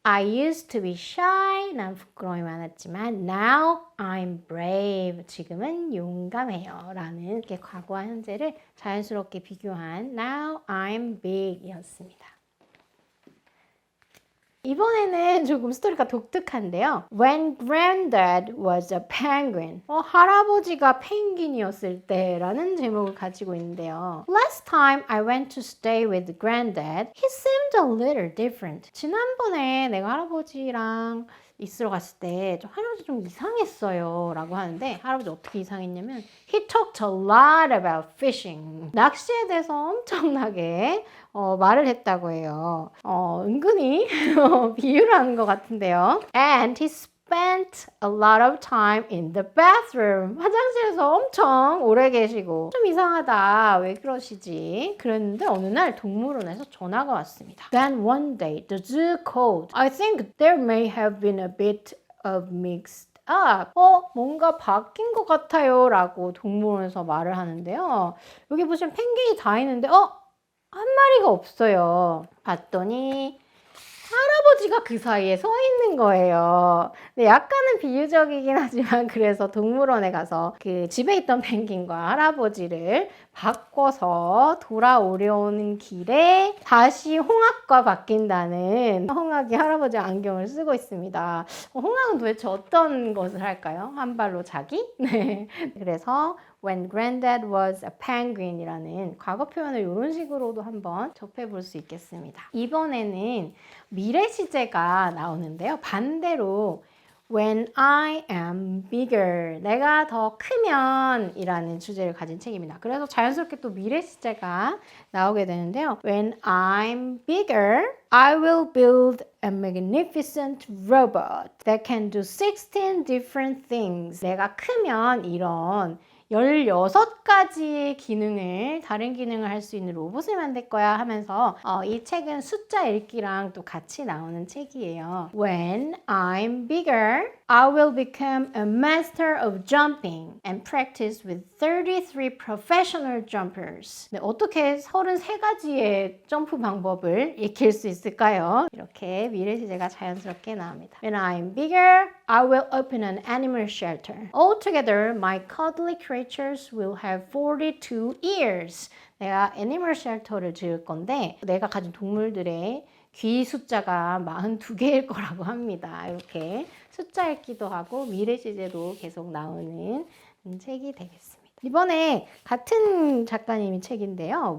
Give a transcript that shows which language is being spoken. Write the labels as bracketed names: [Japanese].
[English] I used to be shy. [Korean] 난 부끄러움이 많았지만 [English] now I'm brave. [Korean] 지금은 용감해요. 라는 이렇게 과거와 현재를 자연스럽게 비교한 Now I'm big 이었습니다. 이번에는 조금 스토리가 독특한데요. [English] When granddad was a penguin. [Korean] 할아버지가 펭귄이었을 때라는 제목을 가지고 있는데요. [English] Last time I went to stay with granddad, he seemed a little different. [Korean] 지난번에 내가 할아버지랑 있으러 갔을 때 할아버지 좀 이상했어요 라고 하는데 할아버지 어떻게 이상했냐면 [English] He talked a lot about fishing. [Korean] 낚시에 대해서 엄청나게 말을 했다고 해요. 은근히 비유를 하는 것 같은데요. And he spent a lot of time in the bathroom. 화장실에서 엄청 오래 계시고 좀 이상하다. 왜 그러시지? 그랬는데 어느 날 동물원에서 전화가 왔습니다. [English] Then one day the zoo called. I think there may have been a bit of mixed up. [Korean] 뭔가 바뀐 것 같아요 라고 동물원에서 말을 하는데요. 여기 보시면 펭귄이 다 있는데 한 마리가 없어요. 봤더니 할아버지가 그 사이에 서 있는 거예요. 근데 약간은 비유적이긴 하지만 그래서 동물원에 가서 그 집에 있던 펭귄과 할아버지를 바꿔서 돌아오려는 길에 다시 홍학과 바뀐다는 홍학이 할아버지 안경을 쓰고 있습니다. 홍학은 도대체 어떤 것을 할까요? 한 발로 자기? 네. 그래서 When Granddad was a penguin이라는 과거 표현을 이런 식으로도 한번 접해볼 수 있겠습니다. 이번에는 미래 시제가 나오는데요. 반대로 [English] When I am bigger, [Korean] 내가 더 크면 이라는 주제를 가진 책입니다. 그래서 자연스럽게 또 미래 시제가 나오게 되는데요. [English] When I'm bigger, I will build a magnificent robot that can do 16 different things. [Korean] 내가 크면 이런 16가지의 기능을, 다른 기능을 할 수 있는 로봇을 만들 거야 하면서 이 책은 숫자 읽기랑 또 같이 나오는 책이에요. [English] When I'm bigger, I will become a master of jumping and practice with 33 professional jumpers. [Korean] 네, 어떻게 33가지의 점프 방법을 익힐 수 있을까요? 이렇게 미래 시제가 자연스럽게 나옵니다. [English] When I'm bigger, I will open an animal shelter. Altogether, my cuddly creatures will have 42 ears. [Korean] 내가 애니멀 쉘터를 지을 건데 내가 가진 동물들의 귀 숫자가 42개일 거라고 합니다. 이렇게 숫자 읽기도 하고 미래 시제도 계속 나오는 책이 되겠습니다. 이번에 같은 작가님의 책인데요.